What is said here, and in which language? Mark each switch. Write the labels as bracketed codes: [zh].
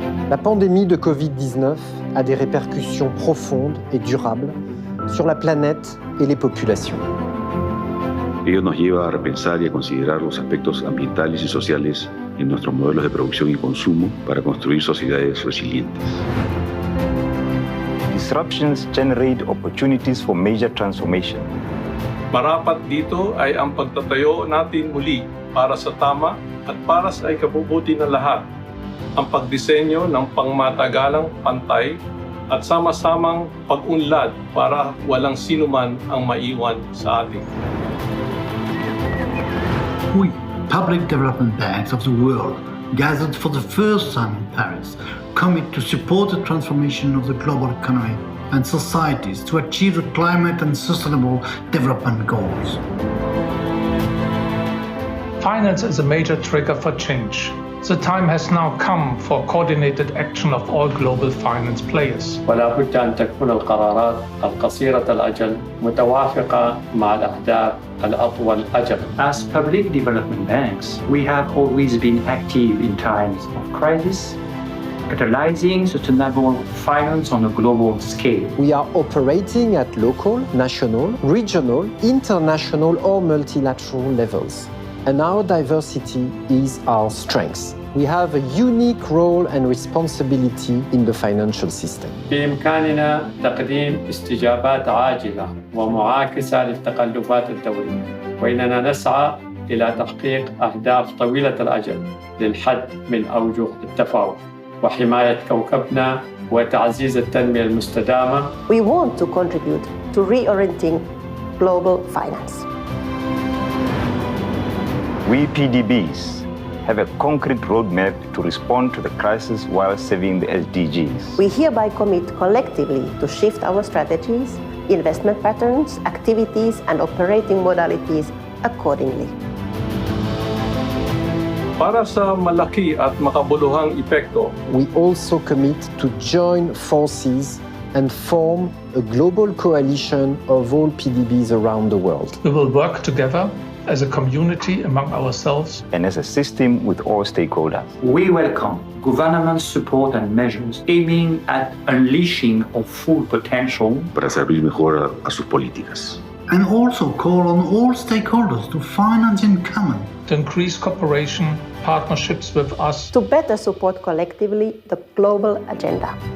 [fr] La pandémie de Covid-19 a des répercussions profondes et durables sur la planète et les populations. [es] Ello nos lleva a repensar y a considerar los aspectos ambientales y sociales en nuestros modelos de producción y consumo para construir sociedades resilientes. [en] Disruptions generate opportunities for major transformation. [tl] Marapat dito ay ang pagtatayo natin muli para sa tama at para sa ikabubuti ng lahat. Ang pagdisenyo ng pangmatagalang pantay at sama-samang pag-unlad para walang sinuman ang maiwan sa atin. [en] We, public development banks of the world, gathered for the first time in Paris, commit to support the transformation of the global economy and societies to achieve the climate and sustainable development goals. Finance is a major trigger for change. The time has now come for coordinated action of all global finance players. [ar] ولا بد أن تكون القرارات القصيرة الأجل متوافقة مع الأهداف الأطول أجل. [en] As public development banks, we have always been active in times of crisis, catalyzing sustainable finance on a global scale. We are operating at local, national, regional, international or multilateral levels. And our diversity is our strength. We have a unique role and responsibility in the financial system. [ar] بإمكاننا تقديم استجابات عاجلة ومعاكسة للتقلبات الدولية، وإننا نسعى إلى تحقيق أهداف طويلة الأجل للحد من أوجه التفاوت وحماية كوكبنا وتعزيز التنمية المستدامة. [en] We want to contribute to reorienting global finance. We PDBs have a concrete roadmap to respond to the crisis while saving the Sdgs. We hereby commit collectively to shift our strategies, investment patterns, activities, and operating modalities accordingly. [tl] Para sa malaki at makabuluhang epekto, [en] we also commit to join forces and form a global coalition of all PDBs around the world. We will work together as a community among ourselves and as a system with all stakeholders. We welcome government support and measures aiming at unleashing our full potential [es] para servir mejor a sus políticas. [en] And also call on all stakeholders to finance in common, to increase cooperation, partnerships with us, to better support collectively the global agenda.